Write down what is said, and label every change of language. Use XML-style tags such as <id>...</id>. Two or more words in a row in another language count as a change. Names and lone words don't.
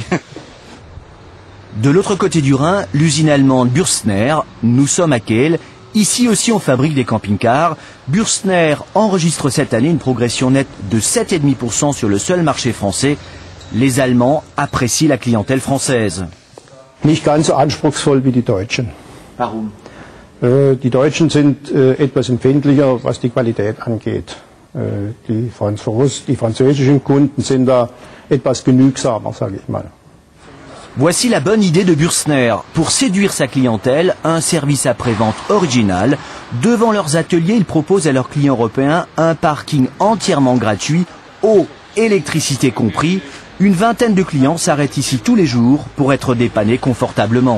<fr>De l'autre côté du Rhin, l'usine allemande Bürstner, nous sommes à Kehl. Ici aussi on fabrique des camping-cars. Bürstner enregistre cette année une progression nette de 7,5% sur le seul marché français. Les Allemands apprécient la clientèle française.</fr> <de>Nicht ganz so anspruchsvoll wie die Deutschen. Warum? Die Deutschen sind etwas empfindlicher, was die Qualität angeht. Die französischen Kunden sind da etwas genügsamer, sage ich mal.</de> <fr>Voici la bonne idée de Bürstner. Pour séduire sa clientèle, un service après-vente original. Devant leurs ateliers, ils proposent à leurs clients européens un parking entièrement gratuit, eau, électricité compris. Une vingtaine de clients s'arrêtent ici tous les jours pour être dépannés confortablement.</fr>